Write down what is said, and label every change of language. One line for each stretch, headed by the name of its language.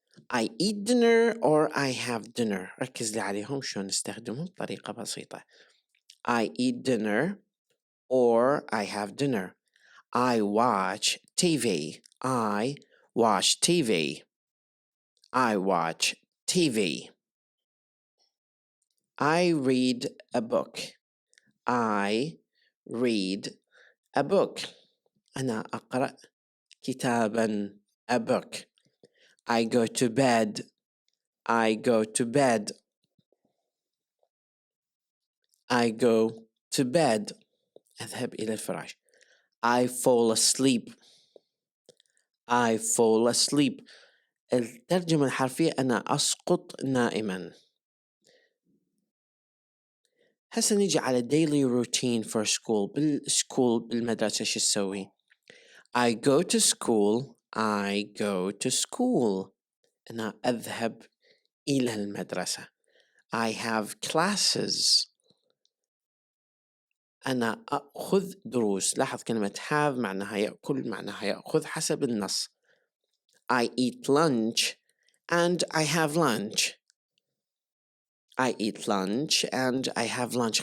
English: I eat dinner or I have dinner.
Arabic: ركز لي عليهم شلون نستخدمهم بطريقة بسيطة.
English: I eat dinner or I have dinner. I watch TV. I watch TV. I watch TV. I read a book. I read a book.
Arabic: أنا أقرأ كتابا.
English: A book. I go to bed. I go to bed. I go to bed.
Arabic: أذهب إلى الفراش.
English: I fall asleep. I fall asleep.
Arabic: الترجمة الحرفية أنا أسقط نائما. هسه نيجي على
English: daily routine for school.
Arabic: بالمدرسة شو تسوي؟
English: I go to school. I go to school.
Arabic: أنا أذهب إلى المدرسة.
English: I have classes.
Arabic: أنا أخذ دروس. لاحظ كلمة have معناها يأكل معناها يأخذ حسب النص.
English: I eat lunch and I have lunch. I eat lunch and I have lunch.